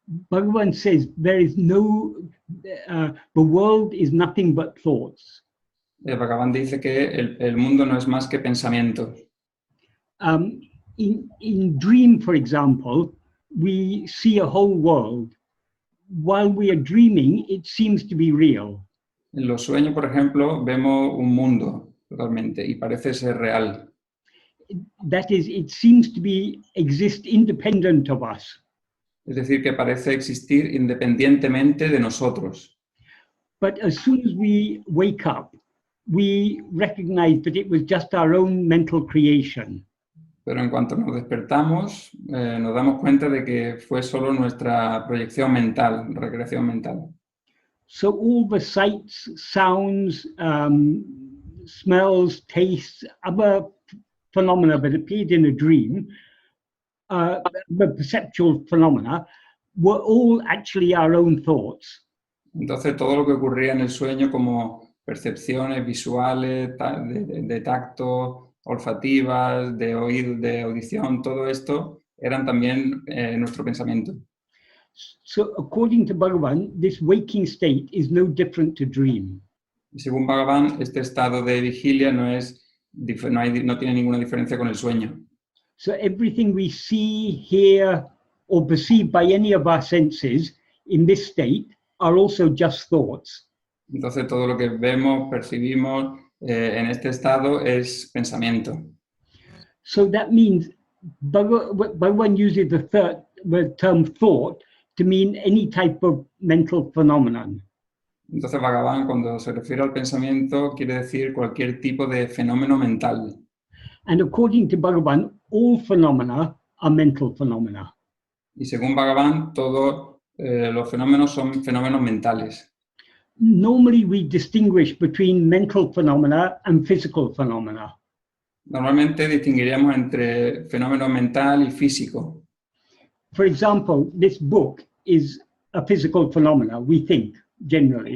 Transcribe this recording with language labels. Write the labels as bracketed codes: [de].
[en] Bhagavan says there is the world is nothing but thoughts. [es] Bhagavan dice que el mundo no es más que pensamiento. [en] In dream, for example, we see a whole world. While we are dreaming, it seems to be real. [es] En los sueños, por ejemplo, vemos un mundo totalmente y parece ser real. [en] That is, it seems to exist independent of us. [es] Es decir, que parece existir independientemente de nosotros. [en] But as soon as we wake up, we recognized that it was just our own mental creation. [es] Pero en cuanto nos despertamos, nos damos cuenta de que fue solo nuestra proyección mental, recreación mental. [en] So all the sights, sounds, smells, tastes, other phenomena that appeared in a dream, the perceptual phenomena, were all actually our own thoughts. [es] Entonces todo lo que ocurría en el sueño como percepciones visuales, de tacto, olfativas, de oído, de audición, todo esto eran también nuestro pensamiento. [en] So according to Bhagavan, this waking state is no different to dream. [es] Y según Bhagavan, este estado de vigilia no tiene ninguna diferencia con el sueño. [en] So everything we see, hear, or perceive by any of our senses in this state are also just thoughts. [es] Entonces todo lo que vemos, percibimos en este estado es pensamiento. [en] So that means Bhagavan uses the term thought to mean any type of mental phenomenon. [es] Entonces Bhagavan, cuando se refiere al pensamiento, quiere decir cualquier tipo de fenómeno mental. [en] And according to Bhagavan, all phenomena are mental phenomena. [es] Y según Bhagavan, todos los fenómenos son fenómenos mentales. [en] Normally we distinguish between mental phenomena and physical phenomena. [es] Normalmente distinguiríamos entre fenómeno mental y físico. [en] For example, this book is a physical phenomena, we think, generally.